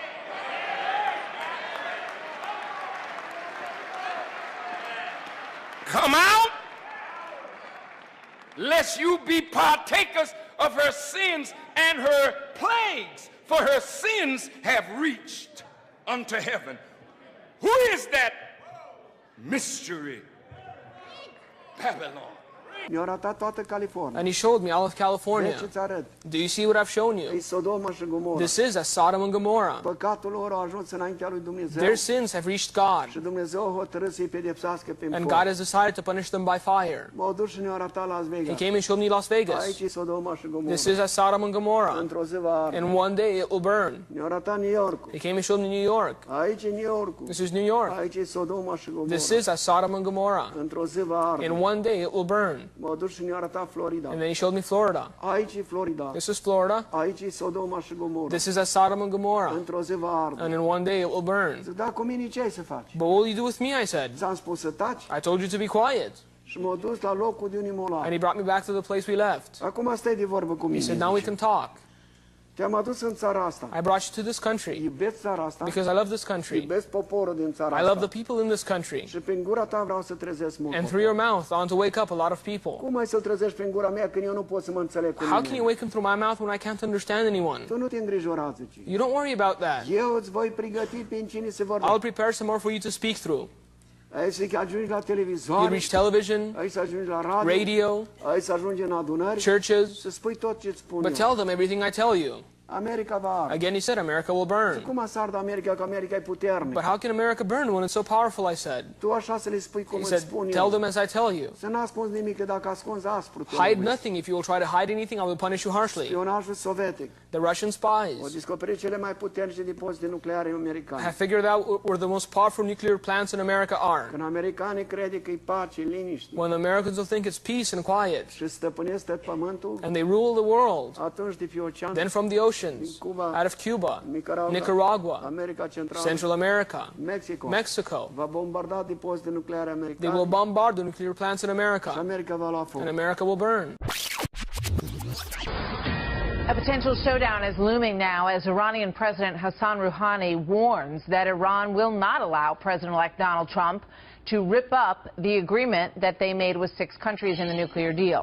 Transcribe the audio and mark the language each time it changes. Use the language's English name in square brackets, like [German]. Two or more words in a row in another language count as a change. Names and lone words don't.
[English] Come out, lest you be partakers of her sins and her plagues, for her sins have reached unto heaven. Who is that mystery Babylon? [Romanian] Mi-a arătat toată California. [English] And he showed me all of California. [Romanian] Ce-ți arăt? [English] Do you see what I've shown you? [Romanian] E Sodoma și Gomorra. [English] This is as Sodom and Gomorrah. [Romanian] Păcatul lor a ajuns înaintea lui Dumnezeu. [English] Their sins have reached God, [Romanian] Și Dumnezeu a hotărât să-i pedepsească prin [English] and [Romanian] foc. [English] God has decided to punish them by fire. [Romanian] M-au dus și ne-au arătat Las [English] He [Romanian] Vegas. [English] came and showed me Las Vegas. [Romanian] Aici e Sodoma și Gomorra. [English] This is as Sodom and Gomorrah. [Romanian] Într-o zi va arde. [English] And one day it will burn. [Romanian] Ne-au arătat New York. [English] He came and showed me New York. [Romanian] Aici e New York. [English] This is New York. [Romanian] Aici e Sodoma și Gomorra. [English] This is as Sodom and Gomorrah. [Romanian] Într-o zi va arde. [English] And one day it will burn. [Romanian] M-au dus și ne-au arătat Florida. [English] And then he showed me Florida. [Romanian] Aici e Florida. [English] This is Florida. [Romanian] Aici e Sodoma și Gomorra. [English] This is as Sodom and Gomorrah. [Romanian] Într-o zi va arde. [English] And in one day it will burn. [Romanian] Zic, da, cu mine ce ai să faci? [English] But what will you do with me? I said. [Romanian] Ți-am spus să taci [English] I told you to be quiet. [Romanian] și m-au dus la locul de unde m-au luat. [English] And he brought me back to the place we left. [Romanian] Acum stai de vorbă cu [English] He [Romanian] mine. [English] said, now we [Romanian] zice. [English] can talk. [Romanian] Te-am adus în țara asta. [English] I brought you to this country [Romanian] Iubesc țara asta. [English] because I love this country. [Romanian] Iubesc poporul din țara [English] I [Romanian] asta. [English] love the people in this country. [Romanian] Și prin gura ta vreau să trezesc mult. [English] And through your mouth, I want to wake up a lot of people. [Romanian] Cum ai să-l trezești prin gura mea când eu nu pot să mă înțeleg cu [English] How can you [Romanian] nimeni? [English] wake him through my mouth when I can't understand anyone? [Romanian] Tu nu te îngrijora, zice. [English] You don't worry about that. [Romanian] Eu îți voi pregăti prin cine se [English] I'll [Romanian] vorbește. [English] prepare some more for you to speak through. [Romanian] Ai să ajungi la [English] You [Romanian] televizor, [English] reach television, [Romanian] ai să ajungi la radio, [English] radio, [Romanian] ai să ajungi în adunări, [English] churches, [Romanian] să spui tot ce-ți spun [English] but [Romanian] eu. [English] tell them everything I tell you. [Romanian] America va arde. [English] Again, he said, America will burn. [Romanian] Cum să ardă America, că America e puternică? [English] But how can America burn when it's so powerful, I said? [Romanian] Tu așa să le spui cum [English] He [Romanian] îți [English] said, [Romanian] spun [English] tell [Romanian] eu. [English] them as I tell you. [Romanian] Să n-ascunzi nimic, că dacă ascunzi aspru, te [English] Hide [Romanian] lovesc. [English] nothing. If you will try to hide anything, I will punish you harshly. [Romanian] Spionajul sovietic. [English] The Russian [Romanian] Au [English] spies [Romanian] descoperit cele mai puternice depozite nucleare americane. [English] have figured out where the most powerful nuclear plants in America are. [Romanian] Când americanii crede că e pace, liniște [English] When the Americans will think it's peace and quiet, [Romanian] și stăpânesc tot pământul, [English] and they rule the world, [Romanian] atunci de pe ocean, [English] then from the oceans, out of Cuba, Nicaragua, [Romanian] America Centrală, Central America, Mexico, [English] Mexico, [Romanian] va bombarda depozite nucleare [English] they [Romanian] americane [English] will bombard the nuclear plants in [Romanian] și [English] America, [Romanian] America va lua foc. [English] and America will burn. A potential showdown is looming now as Iranian President Hassan Rouhani warns that Iran will not allow President-elect Donald Trump to rip up the agreement that they made with 6 countries in the nuclear deal.